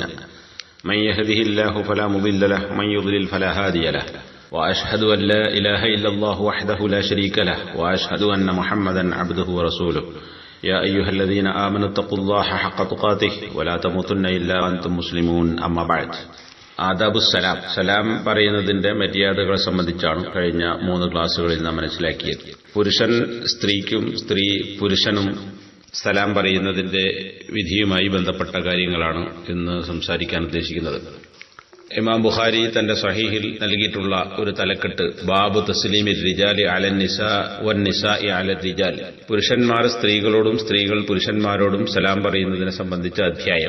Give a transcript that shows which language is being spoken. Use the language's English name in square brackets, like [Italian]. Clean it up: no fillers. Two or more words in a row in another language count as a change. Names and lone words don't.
[Arabic] من يهده الله فلا مضل له ومن يضلل فلا هادي له. وأشهد أن لا إله إلا الله وحده لا شريك له وأشهد أن محمدا عبده ورسوله. يا أيها الذين آمنوا اتقوا الله حق تقاته ولا تموتن إلا وأنتم مسلمون. أما بعد. [Malayalam] ആദാബുസ്സലാം, സലാം പറയുന്നതിന്റെ മര്യാദകളെ സംബന്ധിച്ചാണ് കഴിഞ്ഞ 3 ക്ലാസുകളിൽ നാം മനസ്സിലാക്കിയത്. പുരുഷൻ സ്ത്രീക്കും സ്ത്രീ പുരുഷനും സലാം പറയുന്നതിന്റെ വിധിയുമായി ബന്ധപ്പെട്ട കാര്യങ്ങളാണ് ഇന്ന് സംസാരിക്കാൻ ഉദ്ദേശിക്കുന്നത്. ഇമാം ബുഖാരി തന്റെ സ്വഹീഹിൽ നൽകിയിട്ടുള്ള ഒരു തലക്കെട്ട് [Arabic] باب تسليم الرجال على النساء والنساء على الرجال, [Malayalam] പുരുഷന്മാർ സ്ത്രീകളോടും സ്ത്രീകൾ പുരുഷന്മാരോടും സലാം പറയുന്നതിനെ സംബന്ധിച്ച അധ്യായം.